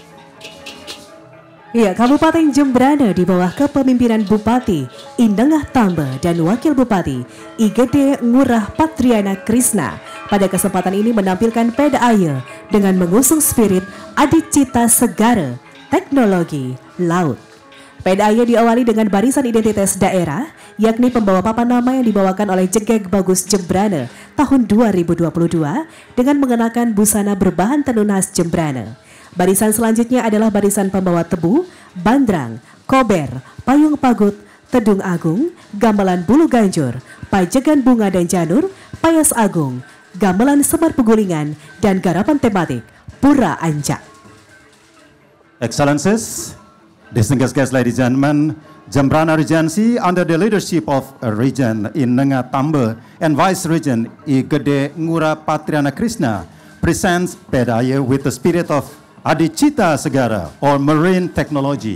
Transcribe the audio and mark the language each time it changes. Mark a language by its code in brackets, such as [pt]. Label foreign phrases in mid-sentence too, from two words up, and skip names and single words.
[id] Ya, Kabupaten Jembrana di bawah kepemimpinan Bupati Indengah Tamba dan Wakil Bupati IGD Ngurah Patriana Krisna pada kesempatan ini menampilkan Pedaya dengan mengusung spirit Adicita Segara Teknologi Laut. Pedaya diawali dengan barisan identitas daerah, yakni pembawa papan nama yang dibawakan oleh Jegek Bagus Jembrana tahun 2022 dengan mengenakan busana berbahan tenun khas Jembrana. Barisan selanjutnya adalah barisan pembawa tebu, bandrang, kober, payung pagut, tedung agung, gamelan bulu ganjur, pajegan bunga dan janur, payas agung, gamelan semar pegulingan, dan garapan tematik Pura Ancak. [en] Excellencies, distinguished guests, ladies and gentlemen, Jembrana Regency under the leadership of Regent Indengah Tamba and Vice Regent IGD Ngurah Patriana Krisna presents Pedaya with the spirit of Adicita Segara or marine technology.